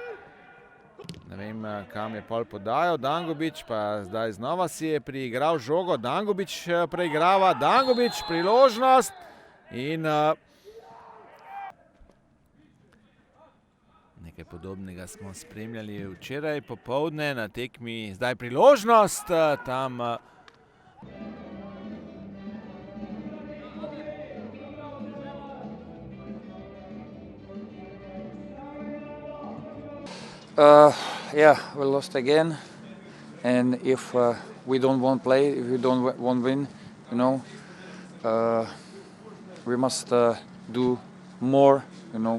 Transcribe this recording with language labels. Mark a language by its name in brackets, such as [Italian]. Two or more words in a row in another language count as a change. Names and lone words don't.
[Slovenian] Ne vem, kam je pol podajal, Dangubić pa zdaj znova si je priigral žogo, Dangubić preigrava, Dangubić priložnost in nekaj podobnega smo spremljali včeraj popoldne na tekmi, zdaj priložnost tam. [English] Yeah, we lost again, and if we don't want to play, if we don't want to win, you know, we must do more, you know.